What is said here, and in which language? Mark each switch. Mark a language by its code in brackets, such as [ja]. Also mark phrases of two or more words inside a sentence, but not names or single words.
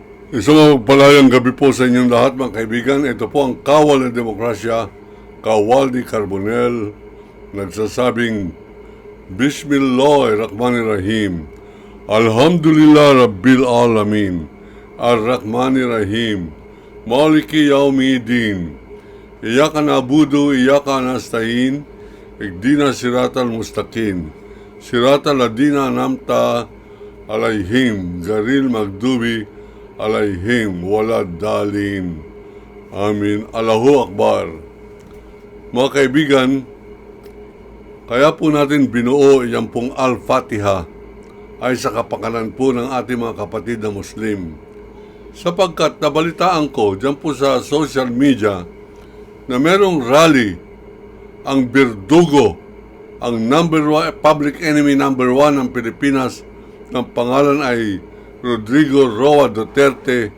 [tl] Isang mapagpalayang gabi po sa inyong lahat mga kaibigan. Ito po ang Kawal ng Demokrasya, Kawaldi Carbonell, nagsasabing [ar] بسم الله الرحمن الرحيم. الحمد لله رب العالمين. الرحمن الرحيم مالك يوم الدين. إياك نعبد وإياك نستعين. اهدنا الصراط المستقيم صراط الذين أنعمت عليهم. غير المغضوب عليهم ولا الضالين. آمين الله أكبر. [tl] Mga kaibigan, kaya po natin binuo yan pong Al-Fatiha ay sa kapakanan po ng ating mga kapatid na Muslim. Sapagkat nabalitaan ko dyan po sa [en] social media [tl] na merong rally ang Berdugo, ang [en] public enemy number 1 [tl] ng Pilipinas, ng pangalan ay Rodrigo Roa Duterte.